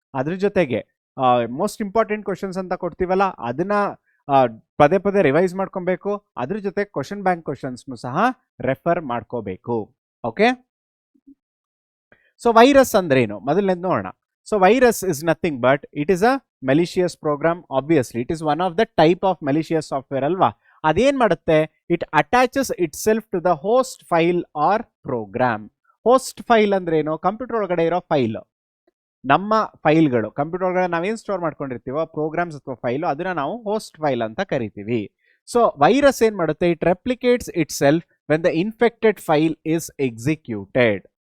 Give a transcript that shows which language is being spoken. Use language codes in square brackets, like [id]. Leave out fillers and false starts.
[kn] ಅದ್ರ ಜೊತೆಗೆ most important questions ಅಂತ ಕೊಡ್ತೀವಲ್ಲ, ಅದನ್ನ ಪದೇ ಪದೇ ರಿವೈಸ್ ಮಾಡ್ಕೊಬೇಕು. ಅದ್ರ ಜೊತೆ ಕ್ವಶನ್ ಬ್ಯಾಂಕ್ ಕ್ವಶನ್ಸ್ನು ಸಹ ರೆಫರ್ ಮಾಡ್ಕೋಬೇಕು. ಓಕೆ, ಸೊ ವೈರಸ್ ಅಂದ್ರೆ ಏನು ಮೊದಲನೇದು ನೋಡೋಣ. [en] So virus is nothing but it is a malicious program. Obviously it is one of the type of malicious software ಅಲ್ವಾ. [kn] ಅದೇನ್ ಮಾಡುತ್ತೆ, [en] It attaches itself to the host file or program. [kn] Host file ಅಂದ್ರೆ ಏನು? Computer ಒಳಗಡೆ ಇರೋ file, ನಮ್ಮ ಫೈಲ್ಗಳು computer ಒಳಗಡೆ ನಾವೇನ್ ಸ್ಟೋರ್ ಮಾಡ್ಕೊಂಡಿರ್ತೀವೋ ಪ್ರೋಗ್ರಾಮ್ಸ್ ಅಥವಾ ಫೈಲು, ಅದನ್ನ ನಾವು ಹೋಸ್ಟ್ ಫೈಲ್ ಅಂತ ಕರಿತೀವಿ. [en] so virus [kn] ಏನ್ ಮಾಡುತ್ತೆ, [en] It replicates itself when the infected file is executed.